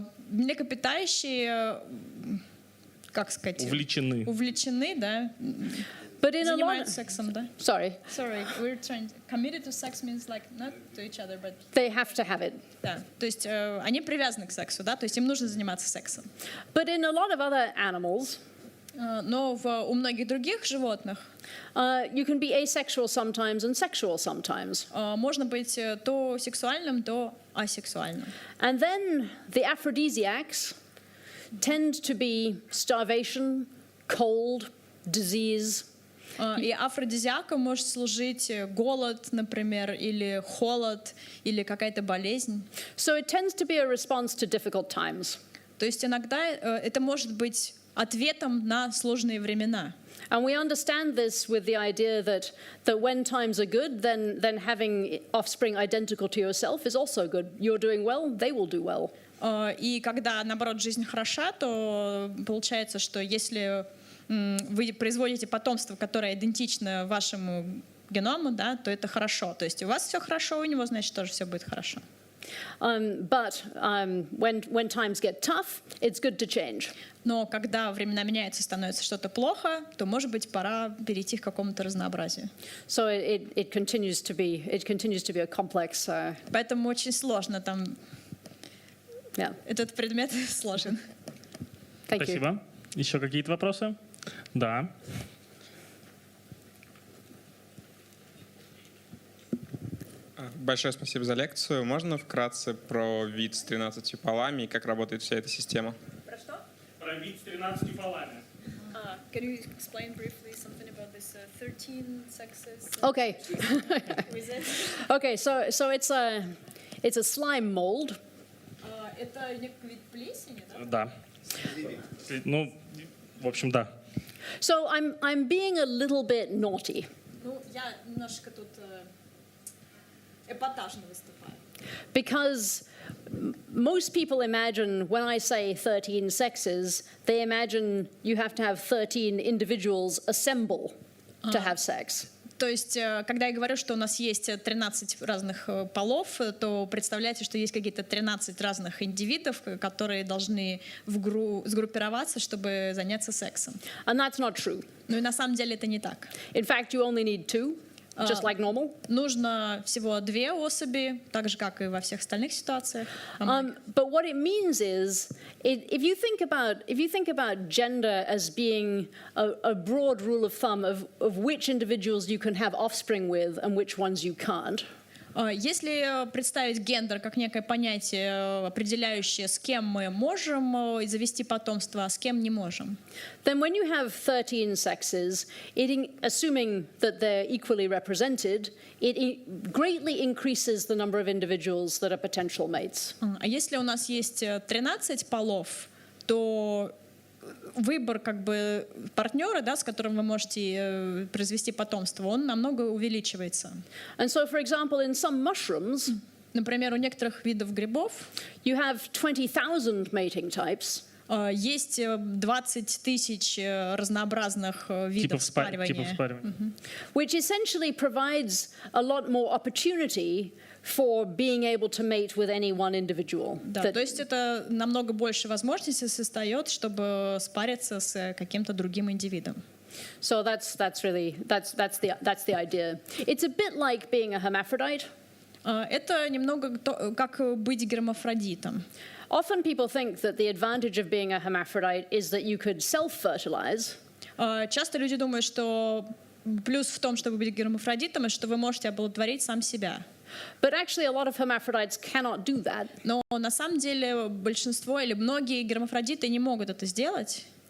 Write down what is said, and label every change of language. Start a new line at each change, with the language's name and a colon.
Russian: Млекопитающие, как сказать, увлечены, да, занимаются сексом, да.
English: Sorry, we're trying. Committed to sex means like not to each other, but they have to have it.
Russian: Да, то есть они привязаны к сексу, да, то есть им нужно заниматься сексом.
English: But in a lot of other animals,
Russian: но у многих других животных
English: you can be asexual sometimes and sexual sometimes.
Russian: Можно быть то сексуальным, то асексуальным.
English: And then the aphrodisiacs tend to be starvation, cold, disease.
Russian: И афродизиаком может служить голод, например, или холод, или какая-то болезнь.
English: So it tends to be a response to difficult times.
Russian: То есть иногда это может быть ответом на сложные времена.
English: And we understand this with the idea that when times are good, then having offspring identical to yourself is also good. You're doing well, they will do well.
Russian: И когда, наоборот, жизнь хороша, то получается, что если вы производите потомство, которое идентично вашему геному, да, то это хорошо. То есть у вас все хорошо, у него, значит, тоже все будет хорошо.
English: But when times get tough, it's good to change.
Russian: Но когда времена меняются, становится что-то плохо, то, может быть, пора перейти к какому-то разнообразию.
English: So it continues to be a complex.
Russian: Поэтому очень сложно там.
English: Yeah.
Russian: Этот предмет сложен. Спасибо. Еще какие-то вопросы? Да. Большое спасибо за лекцию. Можно вкратце про вид с 13 полами и как работает вся эта система? Про что? Про вид с 13 полами.
English: Can you explain briefly something about this 13 sexes? Okay. Okay, so it's a slime mold.
Russian: Это вид плесени, Да. да? Ну, в общем, да.
English: So I'm being a little bit naughty.
Russian: Ну, я немножко тут эпатажно выступаю.
English: Because most people imagine when I say 13 sexes, they imagine you have to have 13 individuals assemble to have sex.
Russian: То есть, когда я говорю, что у нас есть 13 разных полов, то представляете, что есть какие-то 13 разных индивидов, которые должны сгруппироваться, чтобы заняться сексом.
English: And that's not true.
Russian: Ну и на самом деле это не так.
English: In fact, you only need 2, just like normal.
Russian: Нужно всего 2 особи, так же, как и во всех остальных ситуациях.
English: But what it means is, if you think about gender as being a broad rule of thumb of which individuals you can have offspring with and which ones you can't.
Russian: Если представить гендер как некое понятие, определяющее, с кем мы можем завести потомство, а с кем не можем,
English: then when you have 13 sexes, assuming that they're equally represented, it greatly increases the number of individuals that are potential mates.
Russian: А если у нас есть 13 полов, то выбор как бы партнера, да, с которым вы можете произвести потомство, он намного увеличивается.
English: And so, for example, in some mushrooms,
Russian: например, у некоторых видов грибов,
English: you have 20,000 mating types.
Russian: Есть 20 тысяч разнообразных видов спаривания,
English: which essentially provides a lot more opportunity for being able to mate with any one individual.
Russian: Да, то есть это намного больше возможностей создает, чтобы спариться с каким-то другим индивидом.
English: So that's the idea. It's a bit like being a hermaphrodite.
Russian: Это немного как быть гермафродитом.
English: Often people think that the advantage of being a hermaphrodite is that you could self-fertilize.
Russian: Часто люди думают, что плюс в том, чтобы быть гермафродитом, что вы можете оплодотворить сам себя.
English: But actually, a lot of hermaphrodites cannot do that.
Russian: Но на самом деле большинство или многие гермафродиты не могут это сделать.